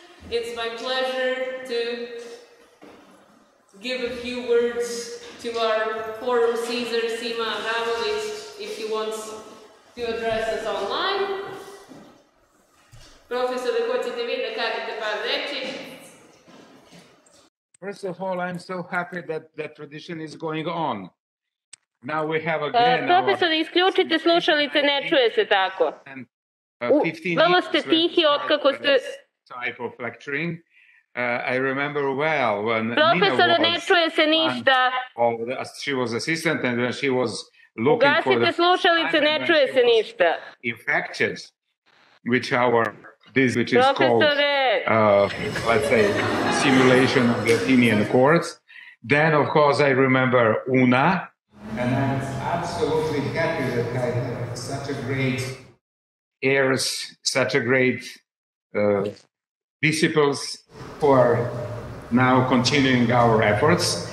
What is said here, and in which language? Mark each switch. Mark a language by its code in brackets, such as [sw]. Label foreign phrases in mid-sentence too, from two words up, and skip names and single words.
[en] it's my pleasure to give a few words to our Forum Caesar Sima Abramovich if he wants to address us online. [sr] Profesore, hoćete vi da kažete par reči? [en] First of all, I'm so happy that that tradition is going on. Now we have again [sr] Profesor, isključite slušalice, ne čuje se tako. Vrlo ste tihi otkako ste... [en] Type of lecturing. I remember well when [sr] Profesore, ne čuje se ništa. [en] She was assistant and when she was looking for [sr] Ugasite slušalice, ne čuje se ništa. [en] Infected with which is called, let's say, simulation of the Athenian courts. Then, of course, I remember Una, and I was absolutely happy that I had such a great heirs, such a great disciples who are now continuing our efforts.